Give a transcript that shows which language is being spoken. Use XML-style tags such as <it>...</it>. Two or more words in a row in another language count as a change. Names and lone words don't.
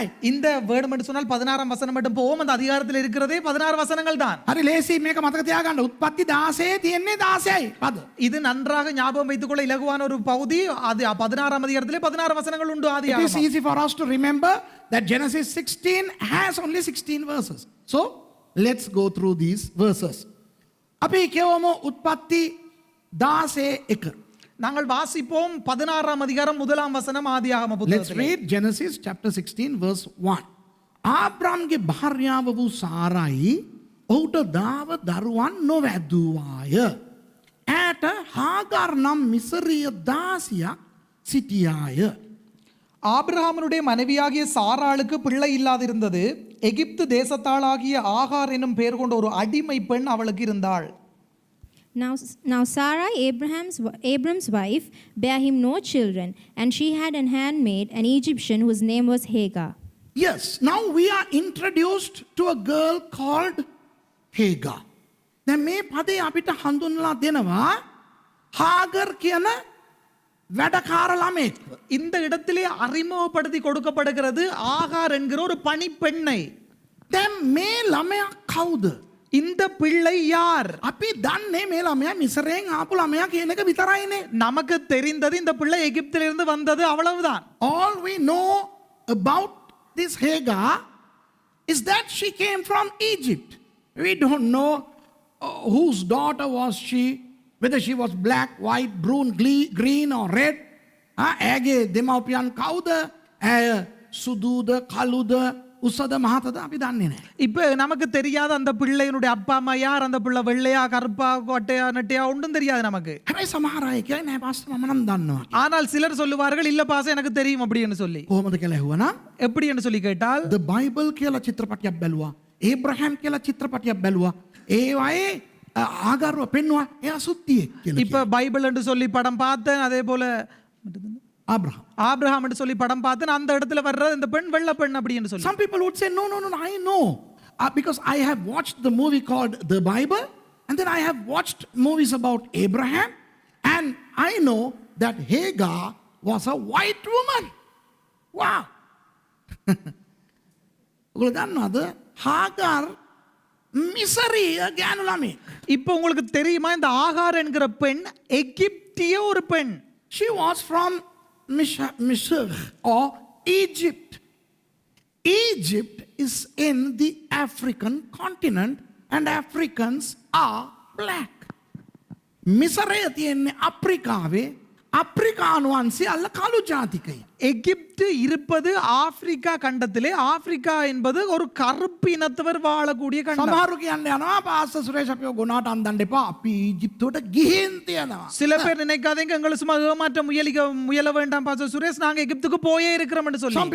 <ta>இந்த வேர்டு மட்டும் சொன்னால் 16ஆம் வசனம் மட்டும் போவோம். அந்த அதிகாரத்தில் இருக்கிறதே 16 வசனங்கள் தான்.</ta> <si>හරි ලේසි මේක මතක තියාගන්න. උත්පත්ති 16 තියෙන්නේ 16යි පද.</si> <ta>இது நன்றாக ஞாபகம் வைத்துக் கொள்ள இலகுவான ஒரு பகுதி. அது 16ஆம் அதிகாரத்திலே 16 வசனங்கள் உண்டு</ta> <en>It is</en> <ta>ஆதியாகமம்.</ta> <en>easy for us to remember that Genesis 16 has only 16 verses. So let's go through these verses.</en> <si>අපි කියවමු උත්පත්ති 16:1.</si> <ta>நாங்கள் வாசிப்போம் 16ஆம் அதிகாரம் முதலாம் வசனம் ஆதியாகம</ta> <en>Let's</en> <ta>புத்தகத்திலே.</ta> <en>read Genesis chapter 16 verse 1.</en> <si>ආබ්‍රාම්ගේ භාර්යාව වූ සාරයි ඔහුට දාව දරුවන් නොවැදුවාය. ඈට හාගාර් නම් මිසරිය දාසියක් සිටියාය.</si> <ta>ஆபிரகாமனுடைய மனைவியாகிய சாராளுக்கு பிள்ளை இல்லாதிருந்தது. எகிப்து தேசத்தாளாகிய ஆகார் என்னும் பெயர் கொண்ட ஒரு அடிமை பெண் அவளுக்கு இருந்தாள்.</ta> <en>Now Sarai, Abram's wife, bare him no children, and she had an handmaid, an Egyptian, whose name was Hagar. Yes, now we are introduced to a girl called Hagar.</en> <si>දැන් මේ පදේ අපිට හඳුන්වලා දෙනවා හාගර් කියන වැඩකාර ළමෙක්.</si> <ta>இந்த இடத்திலே அறிமுகப்படுத்தி கொடுக்கப்படுகிறது ஆகார் என்கிற ஒரு பணிப்பெண்ணை.</ta> <si>දැන් මේ ළමයා කවුද?</si> <ta>இந்த பிள்ளை யார்?</ta> <si>අපි දන්නේ මේ ළමයා මිසරයෙන් ආපු ළමයා කියන එක විතරයිනේ.</si> <ta>நமக்கு தெரிந்தது இந்த பிள்ளை எகிப்திலிருந்து வந்தது, அவ்வளவுதான்.</ta> <en>All we know about this Hagar is that she came from Egypt. We don't know whose daughter was she, whether she was black, white, brune, green or red.</en> <si>ඇගේ දෙමව්පියන් කවුද? ඇය සුදුද, කළුද, උසද, මහතද අපි දන්නේ නැහැ.</si> <ta>இப்ப நமக்கு தெரியாத அந்த பிள்ளையினுடைய அப்பா அம்மா யார், அந்த பிள்ளை வெள்ளையா கருப்பா கொட்டையா நெட்டையா ஒன்றும் தெரியாது நமக்கு.</ta> <si>හැබැයි සමහර අය කියන්නේ නෑ පාස්ටර් මම නම් දන්නවා.</si> <ta>ஆனால் சிலர் சொல்லுவார்கள் இல்ல பாச எனக்கு தெரியும் அப்படின்னு சொல்லி.</ta> <si>කොහොමද කියලා ඇහුවනම්</si> <ta>எப்படி என்று சொல்லி கேட்டால்</ta> <si>The Bible කියලා චිත්‍රපටයක් බැලුවා. ඒබ්‍රහම් කියලා චිත්‍රපටයක් බැලුවා. ඒවායේ ආගාරව පෙන්නවා. එයා සුද්ධියෙක් කියලා.</si> <ta>இப்ப பைபிள் என்று சொல்லி படம் பார்த்தேன், அதே போல Abraham. ஆபிரகாம் என்று சொல்லி படம் பார்த்தேன், அந்த இடத்துல வர்ற இந்த பெண் வெள்ளை பெண் அப்படின்னு சொல்லி.</ta> <en>Some people would say, no, I know. Because I have watched the movie called The Bible, and then I have watched movies about Abraham, and I know that Hagar was a white woman.</en> <si>Wow. ඔගොල්ලෝ දන්නවද? හාගාර් මිසරිය ගෑනු ළමෙක්.</si> <ta>இப்போ உங்களுக்கு தெரியுமா இந்த ஆகார் என்கிற பெண் எகிப்திய ஒரு பெண்.</ta> <en>She was from Misr or Egypt. Egypt is in the African continent and Africans are black.</en> <si>මිසරය තියෙන්නේ අප්‍රිකාවේ. අප්‍රිකානුවන් සියල්ල කළු ජාතිකයි.</si> <ta>எகிப்து இருப்பது ஆப்பிரிக்கா கண்டத்திலே. ஆப்பிரிக்கா என்பது ஒரு கருப்பு இனத்தவர் வாழக்கூடிய கண்டம்.</ta> <si>සමහරු කියන්නේ යනවා පාස්ටර් සුරේෂ් අපිව ගොනාට අන්දන්න එපා. අපි ඊජිප්තුවට ගිහින් තියෙනවා.</si> <ta>சில பேர் நினைக்காதீங்க எங்களை சும்மா ஏமாற்ற முயல வேண்டாம் பாஸ்டர் சுரேஷ், நாங்க எகிப்துக்கு போயே இருக்கிறோம் என்று சொல்லி.</ta>